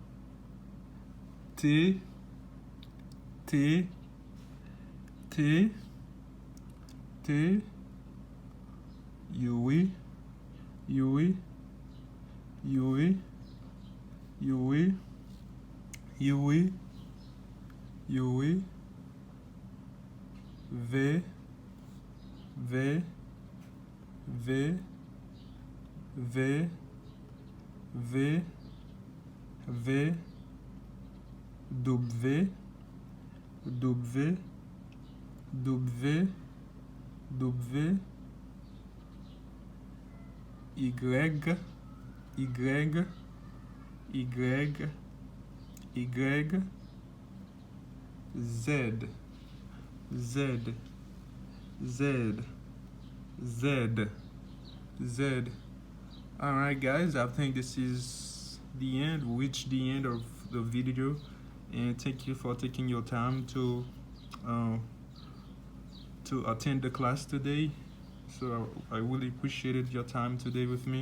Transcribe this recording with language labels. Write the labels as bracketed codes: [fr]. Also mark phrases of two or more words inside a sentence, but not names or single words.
[en] T, T, T, T, Yui, Yui, Yui, Yui, Yui, Yui, V, V, V, V, V, V, W, W, W, W, Y, Y, Y, Y, Z, Z, Z, Z, Z. Alright guys, I think this is the end. We reached the end of the video, and thank you for taking your time to attend the class today. So I really appreciated your time today with me.